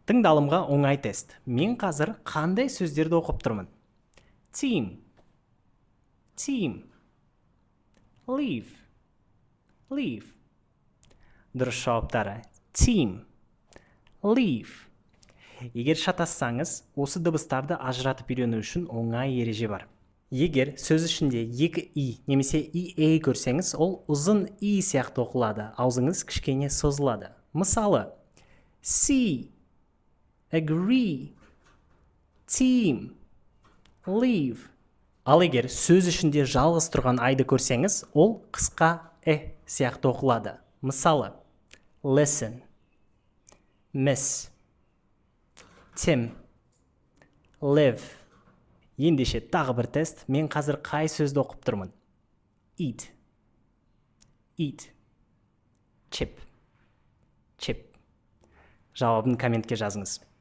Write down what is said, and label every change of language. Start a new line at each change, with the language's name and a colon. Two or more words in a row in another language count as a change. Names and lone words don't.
Kazakh: Тыңдалымға оңай тест. Мен қазір қандай сөздерді оқып тұрмын?
English: Team. Team. Leave. Leave.
Kazakh: Дұрыс жауаптары.
English: Team. Leave.
Kazakh: Егер шатассаңыз, осы дыбыстарды ажыратып үйрену үшін оңай ереже бар. Егер сөз ішінде екі и немесе ие көрсеңіз, ол ұзын и сияқты оқылады, аузыңыз кішкене созылады. Мысалы,
English: see, agree, team, leave.
Kazakh: Ал егер сөз ішінде жалғыз тұрған айды көрсеңіз, ол қысқа сияқты оқылады. Мысалы,
English: listen, miss, Tim, live.
Kazakh: Ендеше тағы бір тест. Мен қазір қай сөзді оқып тұрмын?
English: Eat. Eat. Chip. Chip.
Kazakh: Жауабын комментке жазыңыз.